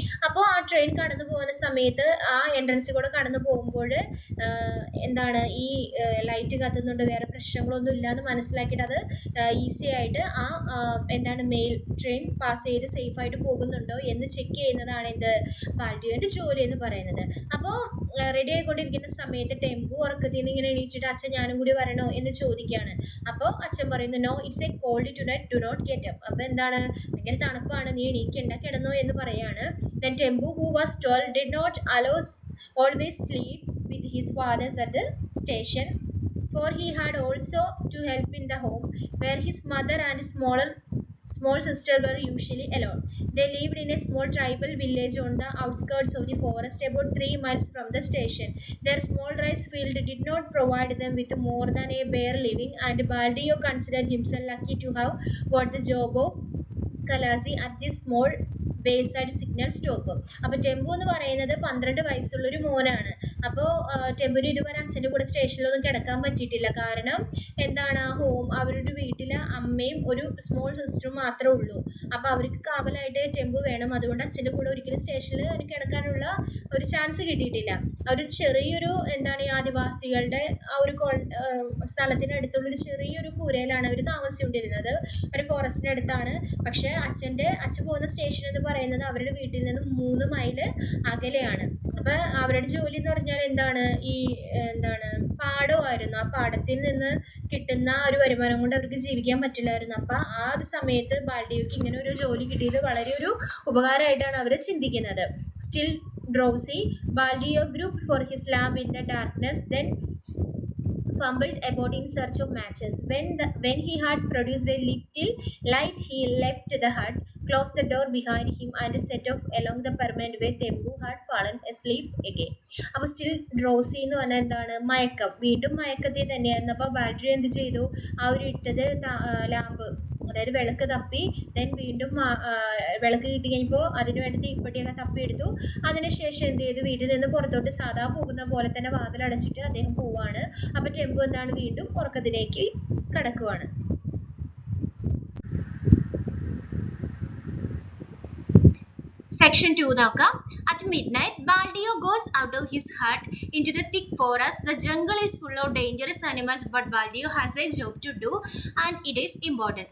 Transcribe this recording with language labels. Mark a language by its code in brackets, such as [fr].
[ml] അപ്പോൾ ആ ട്രെയിൻ കടന്നു പോകുന്ന സമയത്ത് ആ എൻട്രൻസിൽ കൂടെ കടന്നു പോകുമ്പോൾ എന്താണ്, ഈ ലൈറ്റ് കത്തുന്നുണ്ട്, വേറെ പ്രശ്നങ്ങളൊന്നും ഇല്ല എന്ന് മനസ്സിലാക്കിയിട്ട് അത് ഈസി ആയിട്ട് ആ എന്താണ് മെയിൽ ട്രെയിൻ പാസ് ചെയ്ത് സേഫ് ആയിട്ട് പോകുന്നുണ്ടോ എന്ന് ചെക്ക് ചെയ്യുന്നതാണ് ബാൽഡിയോന്റെ ജോലി എന്ന് പറയുന്നത്. അപ്പോൾ റെഡി ആയിക്കൊണ്ടിരിക്കുന്ന സമയത്ത് ടെമ്പു ഉറക്കത്തിൽ നിന്ന് ഇങ്ങനെ എണീച്ചിട്ട്, അച്ഛൻ ഞാനും കൂടി വരണോ എന്ന് ചോദിക്കുകയാണ്. അപ്പോൾ അച്ഛൻ പറയുന്നു, [en] No, it's a cold tonight, do not get up. [ml] അപ്പൊ എന്താണ്, ഭയങ്കര തണുപ്പാണ്, നീ എണീക്കണ്ട, കിടന്നോ എന്ന് പറയാണ്. [en] Then Tembu, who was tall, did not always sleep with his fathers at the station, for he had also to help in the home, where his mother and small sister were usually alone. They lived in a small tribal village on the outskirts of the forest, about 3 miles from the station. Their small rice field did not provide them with more than a bare living, and Baldio considered himself lucky to have got the job of Kalasi at this small wayside signal stop. [ml] അപ്പോൾ ടെമ്പു എന്ന് പറയുന്നത് 12 വയസ്സുള്ള ഒരു മോനാണ്. അപ്പോൾ ടെമ്പുവിന് ഇതുവരെ അച്ഛൻ്റെ കൂടെ സ്റ്റേഷനിലൊന്നും കിടക്കാൻ പറ്റിയിട്ടില്ല. കാരണം എന്താണ്, അവരുടെ വീട്ടിൽ അമ്മയും ഒരു സ്മോൾ സിസ്റ്ററും മാത്രമേ ഉള്ളൂ. അപ്പോൾ അവർക്ക് കാവലായിട്ട് ടെമ്പു വേണം. അതുകൊണ്ട് അച്ഛൻ്റെ കൂടെ ഒരിക്കലും സ്റ്റേഷനിൽ കിടക്കാനുള്ള ഒരു ചാൻസ് കിട്ടിയിട്ടില്ല. ഒരു ചെറിയൊരു ഈ ആദിവാസികളുടെ ആ ഒരു സ്ഥലത്തിനടുത്തുള്ളൊരു ചെറിയൊരു കൂരയിലാണ് അവർ താമസിച്ചുകൊണ്ടിരുന്നത്. ഒരു ഫോറസ്റ്റിന്റെ അടുത്താണ്. പക്ഷെ അച്ഛൻ പോകുന്ന സ്റ്റേഷൻ എന്ന് പറയുന്നത് അവരുടെ വീട്ടിൽ നിന്നും 3 മൈൽ അകലെയാണ്. അപ്പൊ അവരുടെ ജോലി എന്ന് പറഞ്ഞാൽ ഈ പാടമായിരുന്നു. ആ പാടത്തിൽ നിന്ന് കിട്ടുന്ന ഒരു വരുമാനം കൊണ്ട് അവർക്ക് ജീവിക്കാൻ പറ്റില്ലായിരുന്നു. അപ്പൊ ആ ഒരു സമയത്ത് ബാൽഡിയോക്ക് ഇങ്ങനെ ഒരു ജോലി കിട്ടിയത് വളരെ ഒരു ഉപകാരമായിട്ടാണ് അവർ ചിന്തിക്കുന്നത്. [en] Still drowsy, Baldio groped for his lamp in the darkness, then fumbled about in search of matches. When he had produced a little light, he left the hut, closed the door behind him, and set off along the permanent way. Tembu had fallen asleep again. [ml] അപ്പോൾ still ഡ്രോസി എന്ന് പറഞ്ഞാൽ എന്താണ്, മയക്കം. വീണ്ടും മയക്കത്തിൽ തന്നെയായിരുന്നു. അപ്പോൾ ബാൽഡിയോ എന്ത് ചെയ്തു, ആ ഒരു ഇട്ടത് ലാമ്പ്, അതായത് വിളക്ക് തപ്പി, ദെൻ വീണ്ടും വിളക്ക് കിട്ടി കഴിഞ്ഞപ്പോൾ അതിനു വേണ്ടി തീപ്പെട്ടിയൊക്കെ തപ്പിയെടുത്തു. അതിനുശേഷം എന്ത് ചെയ്തു, വീട്ടിൽ നിന്ന് പുറത്തോട്ട് സാധാ പോകുന്ന പോലെ തന്നെ വാതിലടച്ചിട്ട് അദ്ദേഹം പോവാണ്. അപ്പൊ ടെമ്പു വീണ്ടും ഉറക്കത്തിലേക്ക് കടക്കുവാണ്. Section 2 നോക്കാം. [en] At midnight, Baldio goes out of his hut into the thick forest. The jungle is full of dangerous animals, but Baldio has a job to do and it is important.